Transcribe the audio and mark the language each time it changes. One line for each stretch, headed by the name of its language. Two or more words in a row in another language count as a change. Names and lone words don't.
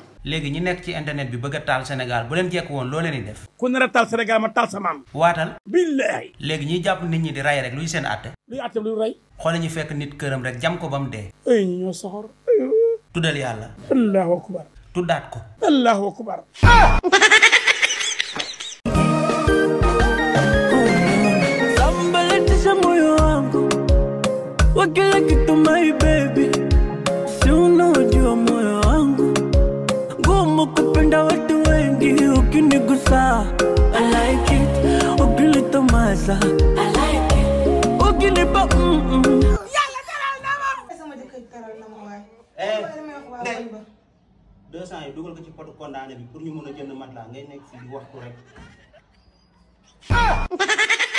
Wolof: léegi ñi nekk ci internet bi bëgg a taal Sénégal bu leen jekk woon loo leen di def. ku nar a taal Sénégal ma taal sa maam. waatal. billaahi. léegi ñiy jàpp nit ñi di rey rek luy seen àtte. luy àtte luy rey. xoole ñu fekk nit këram rek jam ko ba mu dee. ay ñi ñoo soxor. tuddal yàlla.
Arabic: الله أكبر.
Wolof: tuddaat ko.
Arabic: الله أكبر.
Swahili: Sambalatisha moyo wangu wa kila kitu
English: my baby,
Swahili: si unajua moyo wangu ngumu kupenda watu wengi, ukinigusa
English: I like it,
Swahili: ukinitomasa
English: I like it,
Swahili: ukinipa
Wolof: yàlla teral na ma sama jëkkër teral na ma waay 200 yi dugal ko ci potu condamné bi pour ñu mën a jënd matelas ngay nekk fii di wax ko rek.